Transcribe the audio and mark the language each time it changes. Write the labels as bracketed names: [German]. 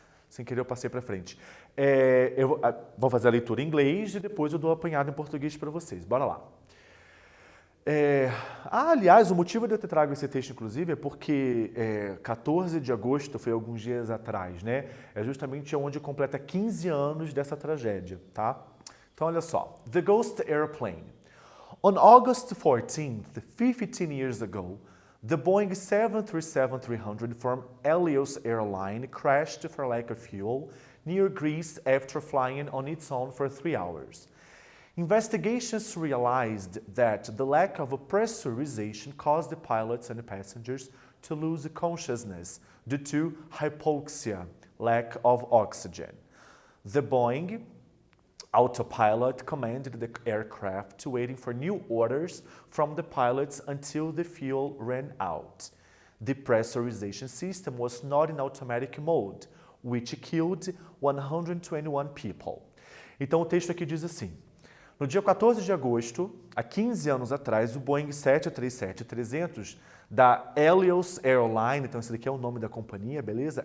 [Portuguese] Sem querer eu passei para frente. Eu vou fazer a leitura em inglês e depois eu dou apanhado em português para vocês. Bora lá. Aliás, o motivo de eu ter trago esse texto, inclusive, é porque 14 de agosto, foi alguns dias atrás, né? É justamente onde completa 15 anos dessa tragédia, tá? Então, olha só. [English] The Ghost Airplane. On August 14th, 15 years ago, the Boeing 737-300 from Helios Airline crashed for lack of fuel near Greece after flying on its own for 3 hours. Investigations realized that the lack of pressurization caused the pilots and the passengers to lose consciousness due to hypoxia, lack of oxygen. The Boeing autopilot commanded the aircraft to waiting for new orders from the pilots until the fuel ran out. The pressurization system was not in automatic mode, which killed 121 people. [Portuguese] Então o texto aqui diz assim: no dia 14 de agosto, há 15 anos atrás, o Boeing 737-300 da Helios Airline, então esse daqui é o nome da companhia, beleza?